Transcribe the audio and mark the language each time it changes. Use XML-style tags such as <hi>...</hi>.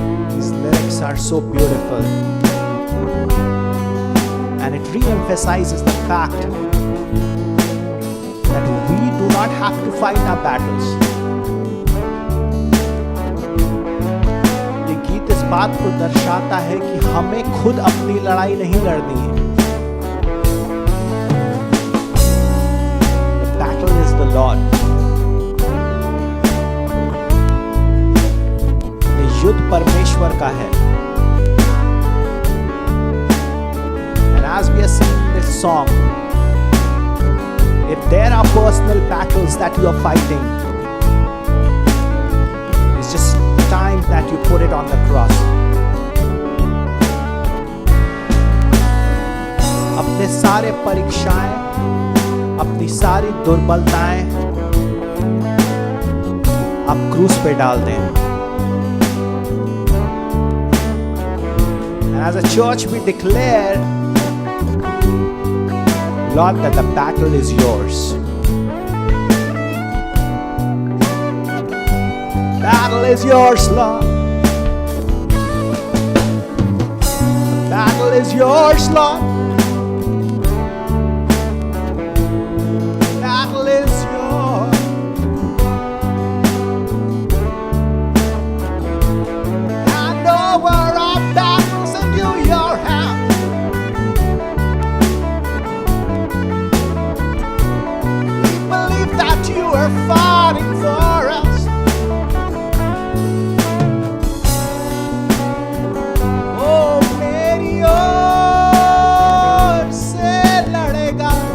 <en>These lyrics are so beautiful, and it re-emphasizes the fact that we do not have to fight our battles.</en> <hi>ये गीत इस बात को दर्शाता है कि हमें खुद अपनी लड़ाई नहीं लड़नी है।</hi> <en>The battle is the Lord.</en> <hi>ये युद्ध परमेश्वर का है।</hi> <en>And as we are singing this song, if there are personal battles that you are fighting, it's just time that you put it on the cross.</en> <hi>अपने सारे परीक्षाएं, अपनी सारी दुर्बलताएं आप क्रूस पे डाल दें।</hi> <en>And as a church we declare, God, that the battle is yours. Battle is yours, Lord. Battle is yours, Lord. Battle is yours. Hand over our battles into your hands. We believe that you are fighting for us.</en> <hi>Oh, मेरी ओर से लड़ेगा.</hi>